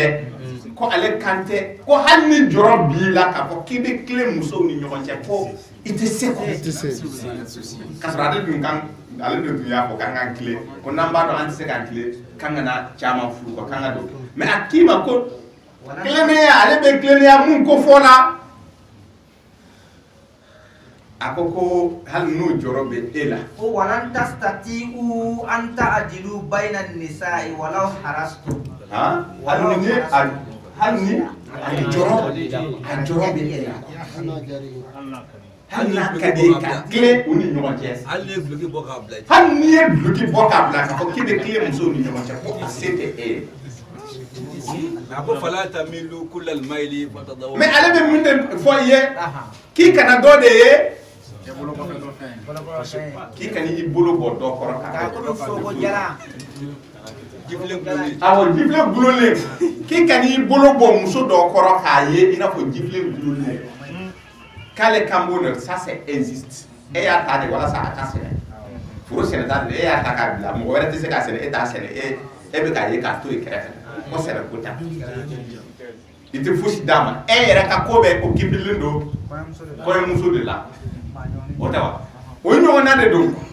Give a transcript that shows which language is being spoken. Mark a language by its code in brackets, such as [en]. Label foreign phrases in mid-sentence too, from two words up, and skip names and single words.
[bm] dɛ ko ale kan tɛ ko hali ni jɔrɔ b'i la k'a fɔ k'i bɛ tilen musow ni ɲɔgɔn cɛ ko i tɛ se kɔ k'a sɔrɔ ale dun y'a fɔ k'an k'an tilen ko n'an b'a dɔn an tɛ se k'an tilen k'an kana caman furu kɔ k'an ka don mais a k'i ma ko tilennenya ale bɛ tilennenya mun ko fɔ la a ko hali n'o jɔrɔ bɛ e la [ar] ko ولن تستطيعوا أن تعدلوا بين النساء ولو حرصتم [bm] hali ni a jɔrɔ bɛ e la hali n'a ka di ye ka tilen u ni ɲɔgɔn cɛ hali n'i ye duloki bɔ k'a bila hali n'i ye duloki bɔ k'a bila k'a fɔ k'i bɛ tilen musow ni ɲɔgɔn cɛ ko a se tɛ e ye [ar] a ko فلا تميلوا كل الميل فتذروها [bm] mais ale bɛ min de fɔ i ye k'i kana dɔ de ye k'i kana i bolo bɔ dɔ kɔrɔ k'a awɔ jifilen gulolen k'i kana i bolo bɔ muso dɔ kɔrɔ k'a ye i n'a fɔ jifilen gulolen k'ale kan b'o de [fr] ça c'est existe [bm] e y'a ta de walasa a ka sɛnɛ foro sɛnɛta de e y'a ta k'a bila mɔgɔ wɛrɛ tɛ se k'a sɛnɛ e t'a sɛnɛ e bɛ k'a ye k'a to yen kɛrɛfɛ ko sɛnɛ ko ta i tɛ fosi d'a ma e yɛrɛ ka ko bɛɛ o kibilen don kɔɲɔmuso de la o tɛ wa o ɲɔgɔnna de don